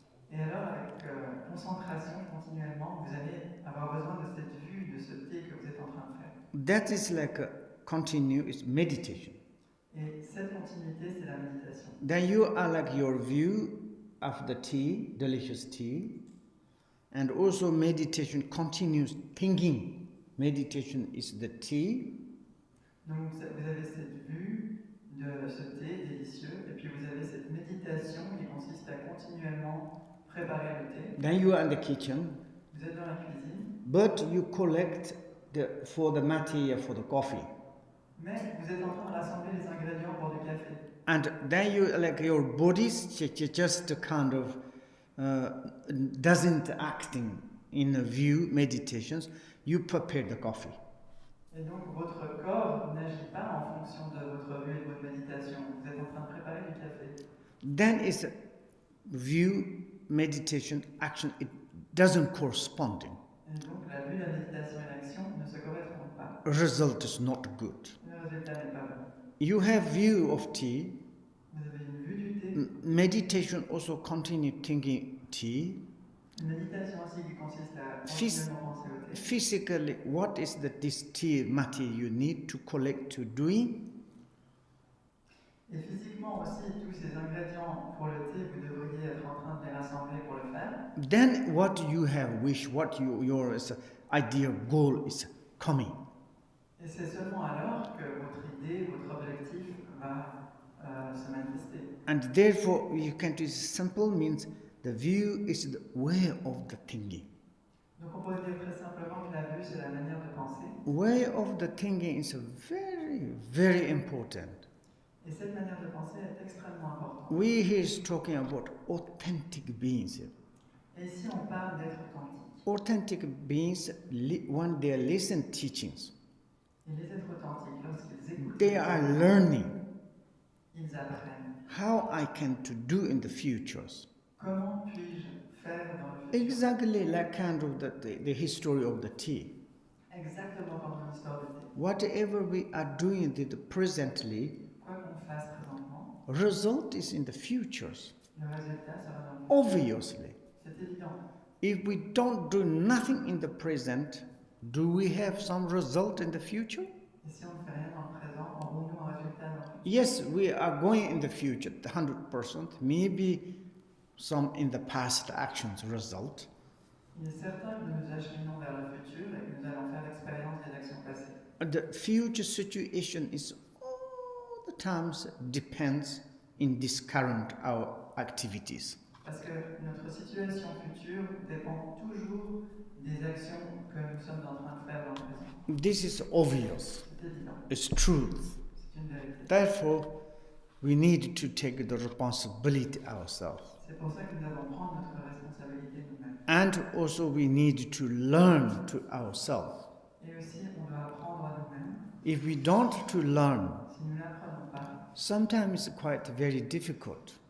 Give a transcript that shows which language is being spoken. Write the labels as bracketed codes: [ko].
[fr] Et alors avec concentration continuellement, vous allez avoir besoin de cette vue, de ce thé que vous êtes en train de faire. [en] That is like a continuous meditation. [fr] Et cette continuité, c'est la méditation. [en] Then you are like your view of the tea, delicious tea, and also meditation continues thinking. Meditation is the tea. [fr] Donc vous avez cette vue de ce thé délicieux, et puis vous avez cette méditation qui consiste à continuellement préparer le thé. [en] Then you are in the kitchen. [fr] Vous êtes dans la cuisine. [en] But you collect for the material for the coffee. [fr] Mais vous êtes en train de rassembler les ingrédients pour du café. [en] And then you like your body just kind of doesn't acting in a view meditations. You prepare the coffee. [fr] Et donc votre corps n'agit pas en fonction de votre vue et de votre méditation. Vous êtes en train de préparer du café. [en] Then it's view, meditation, action. It doesn't corresponding. [fr] Et donc la vue, la méditation et l'action ne se correspondent pas. [en] Result is not good. [fr] Le résultat n'est pas bon. [en] You have view of tea. [fr] Vous avez une vue du thé. [en] Meditation also continue thinking tea. [fr] Une méditation aussi qui consiste à continuellement penser au thé. [en] Physically, what is this tea material you need to collect to doing? [fr] Et physiquement aussi, tous ces ingrédients pour le thé, vous devriez être en train de les rassembler pour le faire. [en] Then what you have wish, what your idea goal is coming. [fr] Et c'est seulement alors que votre idée, votre objectif va se manifester. [en] And therefore, you can do simple means the view is the way of the thinking. [fr] Donc on pourrait dire très simplement que la vue, c'est la manière de penser. [en] Way of the thinking is very, very important. [fr] Et cette manière de penser est extrêmement importante. [en] We here is talking about authentic beings. [fr] Et ici, on parle d'être authentique. [en] Authentic beings, when they listen teachings, [fr] Et les êtres authentiques, lorsqu'ils écoutent, [en] they are learning [fr] ils apprennent. [en] how I can to do in the futures. [fr] Comment puis-je faire dans le futur? [en] Exactly like kind of the history of the tea. [fr] Exactement comme dans l'histoire du thé. [en] Whatever we are doing presently, [fr] Quoi qu'on fasse présentement, [en] result is in the futures. [fr] le résultat sera dans le futur. [en] Obviously. [fr] C'est évident. [en] If we don't do nothing in the present, do we have some result in the future? [fr] Et si on ne fait rien dans le présent, aurons-nous un résultat dans le futur? [en] Yes, we are going in the future, 100%. Maybe some in the past actions result. [fr] Il est certain que nous nous acheminons vers le futur et que nous allons faire l'expérience des actions passées. [en] The future situation is all the times depends in this current our activities. [fr] Parce que notre situation future dépend toujours des actions que nous sommes en train de faire dans le présent. [en] This is obvious. [fr] C'est évident. [en] It's truth. [fr] C'est une vérité. [en] Therefore, we need to take the responsibility ourselves. [fr] C'est pour ça que nous devons prendre notre responsabilité nous-mêmes. [en] And also we need to learn to ourselves. [fr] Et aussi, on doit apprendre à nous-mêmes. [en] If we don't to learn, [fr] Si nous n'apprenons pas, [en] sometimes it's quite very difficult.